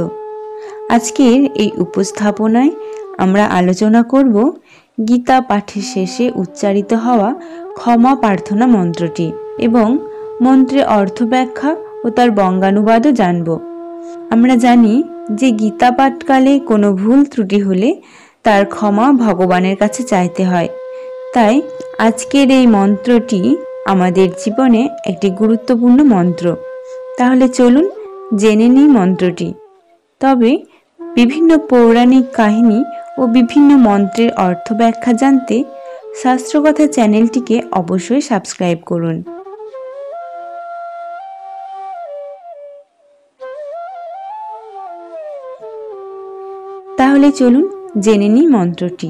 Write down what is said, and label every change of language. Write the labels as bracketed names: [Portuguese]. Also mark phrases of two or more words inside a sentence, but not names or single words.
[Bangla] আজকের এই উপস্থাপনায় আমরা আলোচনা করব গীতা পাঠের শেষে উচ্চারিত হওয়া ক্ষমা প্রার্থনা মন্ত্রটি এবং মন্ত্রের অর্থ ব্যাখ্যা ও তার বঙ্গানুবাদও জানব। আমরা জানি যে গীতা পাঠকালে কোনো ভুল ত্রুটি হলে তার ক্ষমা ভগবানের কাছে চাইতে হয়। তাই আজকের এই মন্ত্রটি আমাদের জীবনে একটি গুরুত্বপূর্ণ মন্ত্র। তাহলে চলুন জেনে নিই মন্ত্রটি। তবে বিভিন্ন পৌরাণিক কাহিনী আর বিভিন্ন মন্ত্রের অর্থ ব্যাখ্যা জানতে শাস্ত্রকথা চ্যানেলটিকে অবশ্যই সাবস্ক্রাইব করুন। তাহলে চলুন জেনে নিই মন্ত্রটি।